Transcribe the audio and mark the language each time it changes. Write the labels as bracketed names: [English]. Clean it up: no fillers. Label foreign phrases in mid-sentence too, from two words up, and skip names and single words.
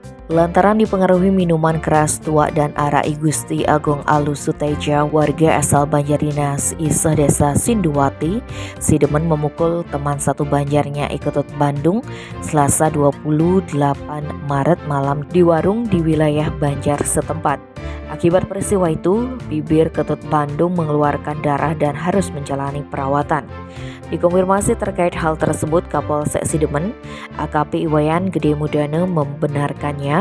[Indonesian] Lantaran dipengaruhi minuman keras tua dan ara I Gusti Agung Alus Suteja, warga asal Banjardinas Iseh Desa Sinduwati, Sidemen memukul teman satu Banjarnya Iketut Bandung Selasa 28 Maret malam di warung di wilayah Banjar setempat. Akibat peristiwa itu, bibir Ketut Bandung mengeluarkan darah dan harus menjalani perawatan. Dikonfirmasi terkait hal tersebut, Kapolsek Sidemen, AKP Iwayan Gede Mudane membenarkannya.